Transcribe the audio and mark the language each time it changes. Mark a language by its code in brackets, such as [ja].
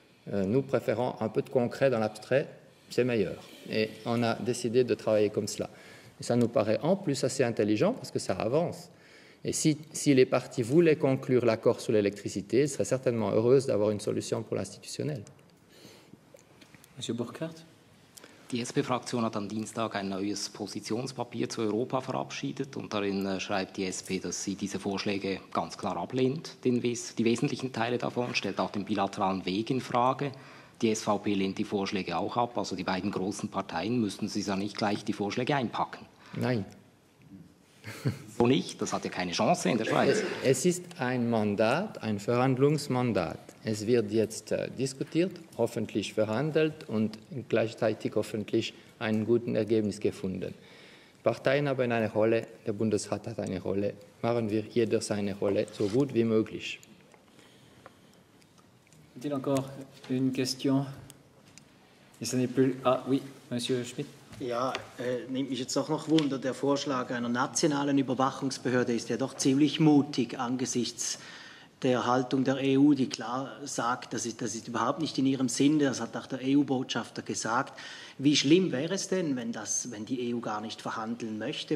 [fr] Nous préférons un peu de concret dans l'abstrait, c'est meilleur. Et on a décidé de travailler comme cela. Et ça nous paraît en plus assez intelligent parce que ça avance. Et si les parties voulaient conclure l'accord sur l'électricité, elles seraient certainement heureuses d'avoir une solution pour l'institutionnel. Monsieur Burkhardt? [de] Die SP-Fraktion hat am Dienstag ein neues Positionspapier zu Europa verabschiedet und darin schreibt die SP, dass sie diese Vorschläge ganz klar ablehnt, die wesentlichen Teile davon, stellt auch den bilateralen Weg in Frage. Die SVP lehnt die Vorschläge auch ab, also die beiden großen Parteien müssten sie ja nicht gleich die Vorschläge einpacken. Nein. So nicht, das hat ja keine Chance in der Schweiz. Es ist ein Mandat, ein Verhandlungsmandat. Es wird jetzt diskutiert, hoffentlich verhandelt und gleichzeitig hoffentlich ein gutes Ergebnis gefunden. Parteien haben eine Rolle, der Bundesrat hat eine Rolle. Machen wir jeder seine Rolle so gut wie möglich. [fr] Y a-t-il encore une question? Et ce n'est plus... Ah oui, Monsieur Schmidt. [de] Ja, nimmt mich jetzt doch noch Wunder. Der Vorschlag einer nationalen Überwachungsbehörde ist ja doch ziemlich mutig angesichts der Haltung der EU, die klar sagt, das ist überhaupt nicht in ihrem Sinne. Das hat auch der EU-Botschafter gesagt. Wie schlimm wäre es denn, wenn die EU gar nicht verhandeln möchte?